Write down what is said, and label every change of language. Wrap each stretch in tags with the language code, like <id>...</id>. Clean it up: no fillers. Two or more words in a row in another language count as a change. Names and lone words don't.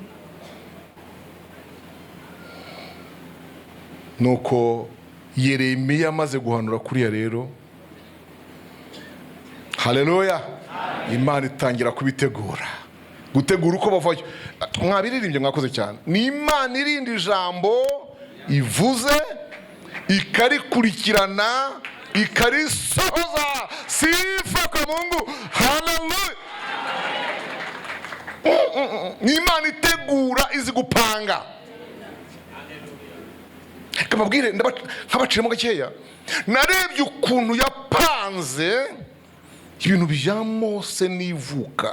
<rw>Nuko Yeremiya amaze guhanura kuriya rero, haleluya, Imana itangira kubitegura, gutegura uko bavayo. Mwabiririmbye, mwakoze cyane. Ni Imana irindi jambo ivuze ikarikurikirana ikarisohoza.</rw> <sw>Sifa kwa Mungu, haleluya.</sw> <rw>Ni Imana itegura izi gupanga. Kamabwire nk'abaciremo gakeya, narebye ukuntu yapanze ibintu bya Mose n'ivuka.</rw>